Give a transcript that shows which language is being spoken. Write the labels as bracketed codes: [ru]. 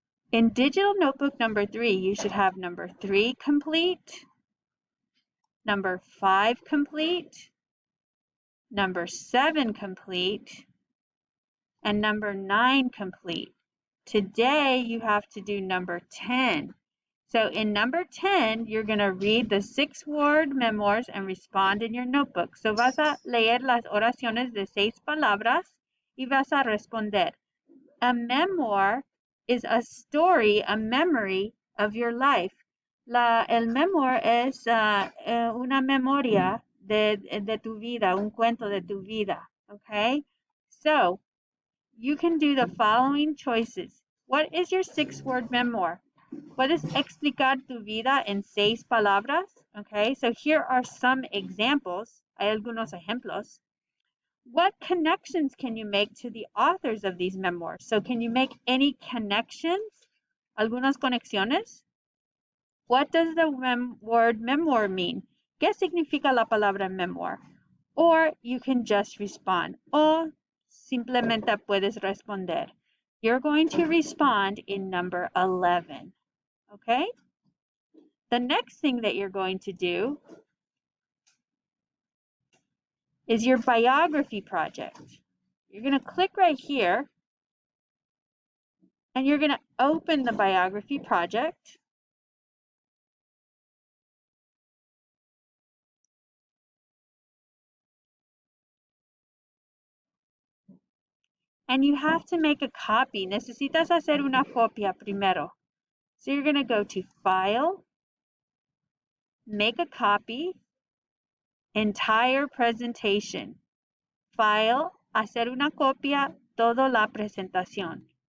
[en] In digital notebook number 3, you should have number 3 complete, number 5 complete, number 7 complete, and number 9 complete. Today you have to do number 10. So in number 10, you're going to read the 6-word memoirs and respond in your notebook. [es] So vas a leer las oraciones de 6 palabras y vas a responder. [en] A memoir is a story, a memory of your life. [es] El memoir es una memoria de tu vida, un cuento de tu vida. [en] Okay? So you can do the following choices. What is your 6-word memoir? [es] Puedes explicar tu vida en 6 palabras. [en] Okay, so here are some examples. [es] Hay algunos ejemplos. [en] What connections can you make to the authors of these memoirs? So can you make any connections? [es] Algunas conexiones? [en] What does the word memoir mean? [es] ¿Qué significa la palabra memoir? [en] Or you can just respond. [es] O simplemente puedes responder. [en] You're going to respond in number 11. Okay? The next thing that you're going to do is your biography project. You're going to click right here and you're going to open the biography project. And you have to make a copy. [es] Necesitas hacer una copia primero. [en] So you're going to go to File, Make a Copy, Entire Presentation. [es] File, Hacer una copia, toda la presentación.